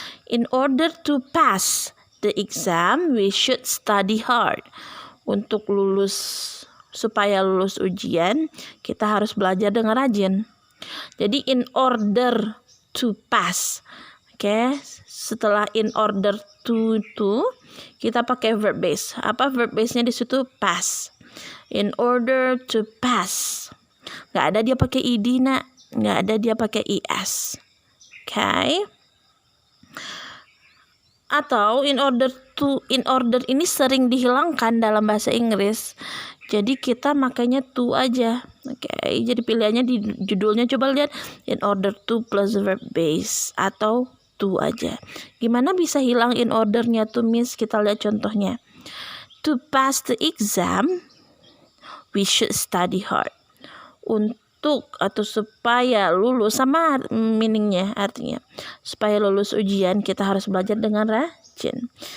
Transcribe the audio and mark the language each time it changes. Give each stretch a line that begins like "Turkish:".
English: In order to pass the exam, we should study hard.
Indonesian: Untuk supaya lulus ujian, kita harus belajar dengan rajin. Jadi in order to pass. Oke, setelah in order to kita pakai verb base. Apa verb base-nya di situ? Pass. In order to pass. Nggak ada dia pakai ed nak. Nggak ada dia pakai es. Oke. Atau in order ini sering dihilangkan dalam bahasa Inggris. Jadi kita makanya to aja. Oke, jadi pilihannya di judulnya coba lihat in order to plus verb base atau to aja. Gimana bisa hilang in ordernya to, Miss? Kita lihat contohnya.
English: To pass the exam, we should study hard.
Indonesian: Untuk atau supaya lulus, sama meaningnya artinya. Supaya lulus ujian kita harus belajar dengan rajin.